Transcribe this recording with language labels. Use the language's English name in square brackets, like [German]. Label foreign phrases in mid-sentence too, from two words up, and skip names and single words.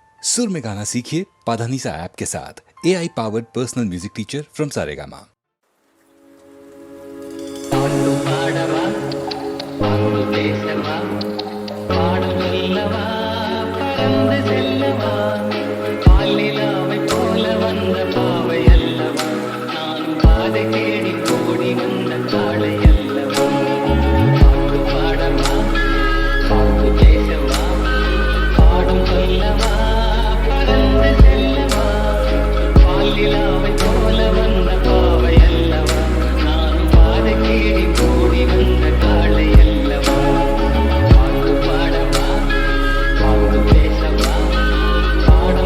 [Hindi] सुर में गाना सीखिए पाधानीसा ऐप के साथ। [English] AI powered personal music teacher from Saregama. [Tamil] பாட்டு பாடவா பாட்டு பேசவா பாடம் சொல்லவா பறந்து செல்லவா பாலிலாவை போல வந்த பாவை அல்லவா நான் பாதை தேடி கோடி வந்த காளை அல்லவா பாட்டு பாடவா பாட்டு பேசவா பாடம் சொல்லவா பறந்து செல்லவா பாலிலாவை போல வந்த பாவை அல்லவா நான் பாதை தேடி கோடி வந்த காளை அல்லவா பாட்டு பாடவா பாட்டு பேசவா